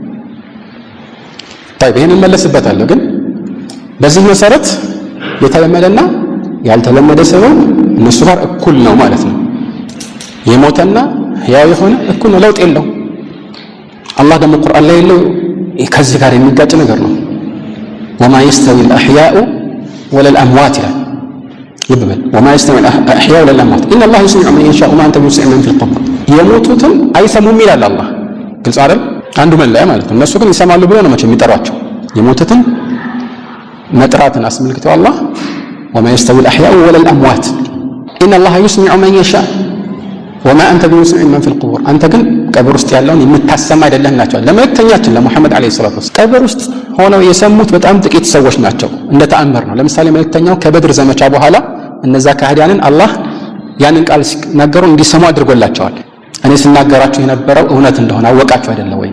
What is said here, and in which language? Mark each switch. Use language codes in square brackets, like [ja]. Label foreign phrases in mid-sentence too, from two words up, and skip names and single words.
[am] طيب ይሄንን መለስበታለሁ። ግን በዚህ መሰረት የተለመደና ያልተለመደ ሰበብ እነሱ ጋር እኩል ነው ማለት ነው። የሞተና ሕያው የሆነ እኩል ነው፣ ለውጥ የለው። አላህ ደግሞ ቁርአን ላይ ያለው ከዚህ ጋር የሚጋጭ ነገር ነው። [ar] وما يستوي الأحياء ولا الأموات [am] ይላል። ልብ በል [ar] وما يستوي الأحياء ولا الأموات إن الله يسمع من يشاء وما أنت بمسمع من في القبر [am] የሞቱትን አይሰሙም ይላል አላህ። ግልጽ አይደል? አንዱ መለያ ማለት ነው። እነሱ ግን ይሰማሉ ብለው ነው መቼም የሚጠሯቸው። የሞቱትን መጥራትን አስመልክተው አላህ [ar] وما يستوي الأحياء ولا الأموات إن الله يسمع من يشاء وما أنت بمسمع من في القبور [am] አንተ ግን ቀብር ውስጥ ያለውን የምታሰማ አይደለም ናቸው። ለመልእክተኛችን ለሙሐመድ [ar] عليه الصلاة والسلام [am] ቀብር ውስጥ ሆነው የሰሙት በጣም ጥቂት ሰዎች ናቸው። እንደ ተአምር ነው። ለምሳሌ መልእክተኛው ከበድር ዘመቻ በኋላ እነዛ ካህዲያንን አላህ ያንን ቃል ሲናገሩ እንዲሰሙ አድርጎላቸዋል። እኔ ስናገራችሁ የነበረው እውነት እንደሆነ አወቃችሁ አይደለም ወይ?